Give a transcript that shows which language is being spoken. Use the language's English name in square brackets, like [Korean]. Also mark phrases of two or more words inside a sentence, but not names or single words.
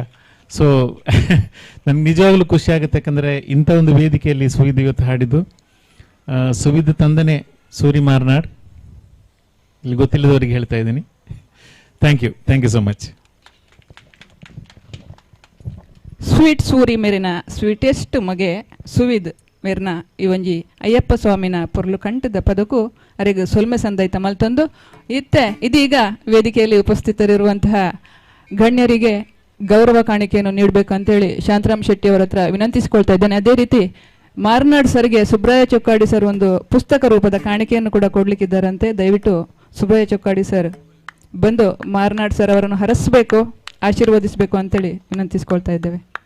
[Kannada] ಸೊ ನನಗೆ ನಿಜವಾಗ್ಲೂ ಖುಷಿ ಆಗುತ್ತೆ, ಯಾಕಂದರೆ ಇಂಥ ಒಂದು ವೇದಿಕೆಯಲ್ಲಿ ಸುವಿದ್ ಇವತ್ತು ಹಾಡಿದ್ದು. ಸುವಿದ್ ತಂದನೆ ಸೂರಿ ಮಾರ್ನಾಡ್, ಇಲ್ಲಿ ಗೊತ್ತಿಲ್ಲದವರಿಗೆ ಹೇಳ್ತಾ ಇದ್ದೀನಿ. [English] Thank you so much. [Tulu] ಸ್ವೀಟ್ ಸೂರಿ ಮೇರಿನ ಸ್ವೀಟೆಸ್ಟ್ ಮಗೆ ಸುವಿದ್ ಮೇರ್ನ ಇವಂಜಿ ಅಯ್ಯಪ್ಪ ಸ್ವಾಮಿನ ಪೊರ್ಲು ಕಂಠದ ಪದಕ್ಕೂ ಅರೆಗೆ ಸೊಲ್ಮೆ ಸಂದೈತ ಮಲ್ತೊಂದು [Kannada] ಇದೀಗ ವೇದಿಕೆಯಲ್ಲಿ ಉಪಸ್ಥಿತರಿರುವಂತಹ ಗಣ್ಯರಿಗೆ ಗೌರವ ಕಾಣಿಕೆಯನ್ನು ನೀಡಬೇಕು ಅಂತೇಳಿ ಶಾಂತರಾಮ್ ಶೆಟ್ಟಿ ಅವರ ಹತ್ರ ವಿನಂತಿಸಿಕೊಳ್ತಾ ಇದ್ದೇನೆ. ಅದೇ ರೀತಿ ಮಾರ್ನಾಡ್ ಸರ್ಗೆ ಸುಬ್ರಾಯ ಚೊಕ್ಕಾಡಿ ಸರ್ ಒಂದು ಪುಸ್ತಕ ರೂಪದ ಕಾಣಿಕೆಯನ್ನು ಕೂಡ ಕೊಡ್ಲಿಕ್ಕಿದ್ದಾರಂತೆ. ದಯವಿಟ್ಟು ಸುಬ್ರಾಯ ಚೊಕ್ಕಾಡಿ ಸರ್ ಬಂದು ಮಾರ್ನಾಡ್ ಸರ್ ಅವರನ್ನು ಹರಸಬೇಕು, ಆಶೀರ್ವದಿಸಬೇಕು ಅಂತೇಳಿ ವಿನಂತಿಸಿಕೊಳ್ತಾ ಇದ್ದೇವೆ.